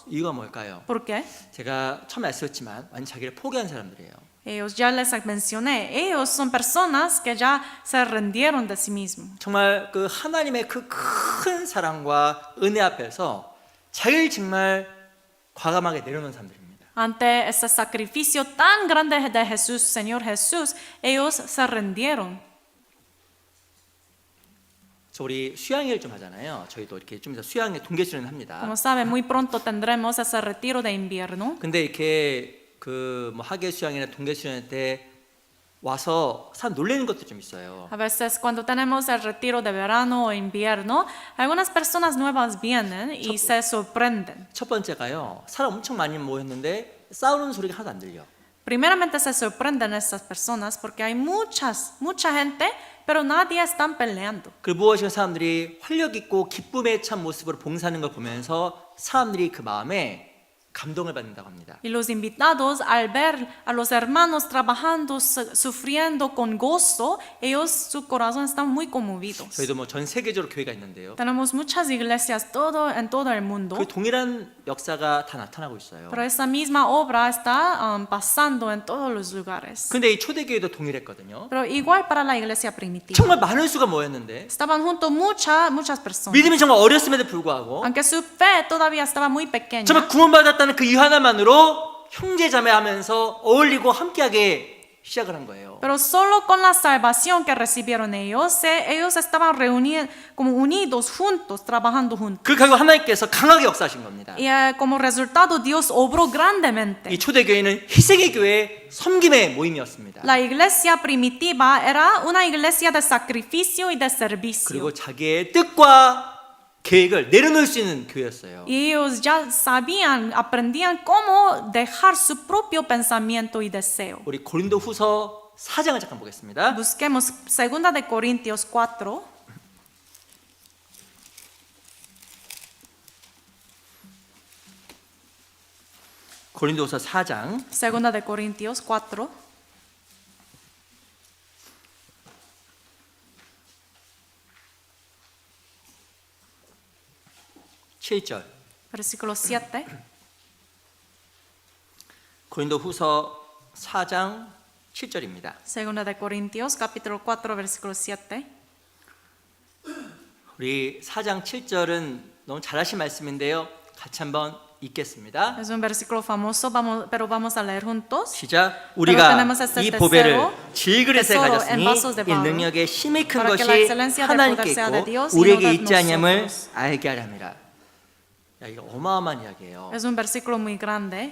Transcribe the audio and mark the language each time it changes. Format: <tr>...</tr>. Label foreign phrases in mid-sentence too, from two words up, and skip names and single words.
<ko>이유가 뭘까요?</ko> <es>¿Por qué?</es> <ko>제가 처음에 말씀했지만 완전 자기를 포기한 사람들이에요.</ko> <es>Ellos ya les mencioné, ellos son personas que ya se rindieron de sí mismos.</es> <ko>정말 그 하나님의 그 큰 사랑과 은혜 앞에서 자기를 정말 과감하게 내려놓은 사람들입니다.</ko> <es>Ante ese sacrificio tan grande de Jesús, Señor Jesús, ellos se rindieron.</es> <ko>저 우리 수양회를 좀 하잖아요. 저희도 이렇게 좀 이따 수양회 동계 수련을 합니다.</ko> <es>Como saben, muy pronto tendremos ese retiro de invierno.</es> <ko>근데 이렇게 그 뭐 학예 수양이나 동계 수련회 때 와서 사람 놀라는 것도 좀 있어요.</ko> <es>A veces cuando tenemos el retiro de verano o invierno, algunas personas nuevas vienen y se sorprenden.</es> <ko>첫 번째가요. 사람 엄청 많이 모였는데 싸우는 소리가 하나도 안 들려.</ko> <es>Primeramente se sorprenden estas personas porque hay mucha gente, pero nadie están peleando.</es> <ko>그 무엇인가 사람들이 활력 있고 기쁨에 찬 모습으로 봉사하는 걸 보면서 사람들이 그 마음에 감동을 받는다고 합니다.</ko> <es>Y los invitados al ver a los hermanos trabajando, sufriendo con gozo, ellos su corazón están muy conmovidos.</es> <ko>저희도 뭐 전 세계적으로 교회가 있는데요.</ko> <es>Tenemos muchas iglesias en todo el mundo,</es> <ko>그 동일한 역사가 다 나타나고 있어요.</ko> <es>pero esa misma obra está pasando en todos los lugares.</es> <ko>근데 이 초대교회도 동일했거든요.</ko> <es>Pero igual para la iglesia primitiva.</es> <ko>정말 많은 수가 모였는데</ko> <es>Estaban juntos muchas personas.</es> <ko>믿음이 정말 어렸음에도 불구하고</ko> <es>Aunque su fe todavía estaba muy pequeña.</es> <ko>정말 구원받았다는 그 이유 하나만으로 형제자매하면서 어울리고 함께하게 시작을 한 거예요.</ko> <es>Pero solo con la salvación que recibieron ellos estaban reunidos, como unidos juntos, trabajando juntos.</es> <ko>그 결국 하나님께서 강하게 역사하신 겁니다.</ko> <es>Y como resultado Dios obró grandemente.</es> <ko>이 초대교회는 희생의 교회, 섬김의 모임이었습니다.</ko> <es>La iglesia primitiva era una iglesia de sacrificio y de servicio.</es> <ko>그리고 자기의 뜻과 계획을 내려놓을 수 있는 교회였어요.</ko> <es>Y ellos ya aprendían cómo dejar su propio pensamiento y deseo.</es> <ko>우리 고린도후서 4장을 잠깐 보겠습니다.</ko> <es>Busquemos 2 de Corintios 4.</es> <ko>고린도후서 4장</ko> <es>2 de Corintios 4. Versículo 7.</es> <ko>고린도후서 4장 7절입니다.</ko> <es>2 de Corintios, capítulo 4, versículo 7.</es> <ko>우리 4장 7절은 너무 잘하신 말씀인데요. 같이 한번 읽겠습니다.</ko> <es>Es un versículo famoso, pero vamos a leer juntos.</es> <ko>시작. 우리가</ko> <es>tenemos este</es> <ko>이 보배를</ko> <es>tesoro</es> <ko>질그릇에</ko> <es>en</es> <ko>가졌으니</ko> <es>vasos de</es> <ko>이</ko> <es>barro,</es> <ko>능력의 힘이 큰</ko> <es>para que la</es> <ko>것이</ko> <es>excelencia del</es> <ko>하나님께</ko> <es>poder sea de</es> <ko>있고</ko> <es>Dios y</es> <ko>우리에게</ko> <es>no de</es> <ko>있지 아니함을</ko> <es>nosotros.</es> <ko>알게 하렵니다. 야, 이거 어마어마한 이야기예요.</ko> <es>Es un versículo muy grande.</es>